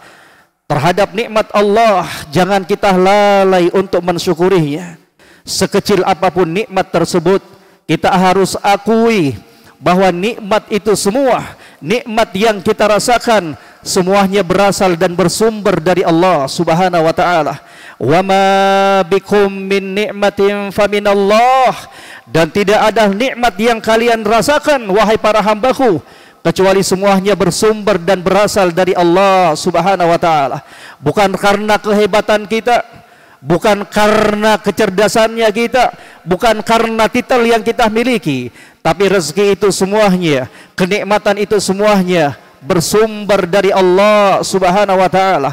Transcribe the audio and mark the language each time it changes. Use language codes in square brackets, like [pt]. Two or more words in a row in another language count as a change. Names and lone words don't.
[id] Terhadap nikmat Allah jangan kita lalai untuk mensyukurinya. Sekecil apapun nikmat tersebut, kita harus akui bahwa nikmat itu semua, nikmat yang kita rasakan semuanya berasal dan bersumber dari Allah [ar] سبحانه وتعالى. وما بكم من نعمة فمن الله. [id] Dan tidak ada nikmat yang kalian rasakan wahai para hambaku kecuali semuanya bersumber dan berasal dari Allah [ar] سبحانه وتعالى. [id] Bukan karena kehebatan kita, bukan karena kecerdasannya kita, bukan karena titel yang kita miliki, tapi rezeki itu semuanya, kenikmatan itu semuanya bersumber dari Allah [ar] سبحانه وتعالى.